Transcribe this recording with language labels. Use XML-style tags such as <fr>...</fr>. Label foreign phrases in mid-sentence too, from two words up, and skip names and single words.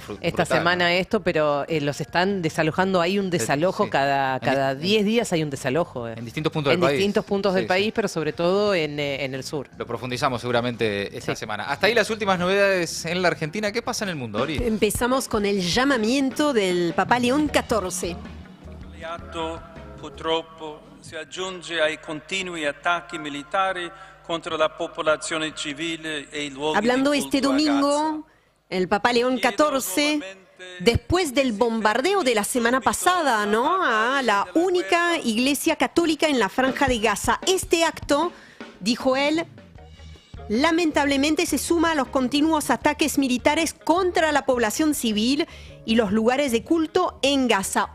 <es>esta semana a esto, pero los están desalojando, hay un desalojo, Sí. cada 10 días hay un desalojo. En distintos puntos del en país. distintos puntos del Sí, país, pero sobre todo en el sur. Lo profundizamos seguramente esta semana. Hasta ahí las últimas novedades en la Argentina. ¿Qué pasa en el mundo, Ori? Empezamos con el llamamiento del Papa León XIV.</es> <it>Purtroppo si aggiunge ai continui attacchi militari contro la popolazione civile e i luoghi</it> <es>Hablando</es> <it>di</it> <es>este</es> <it>culto a Gaza.</it> <es>domingo, el Papa León XIV, después del bombardeo de la semana pasada, ¿no?, a la única iglesia católica en la Franja de Gaza. Este acto, dijo él, lamentablemente se suma a los continuos ataques militares contra la población civil y los lugares de culto en Gaza.</es>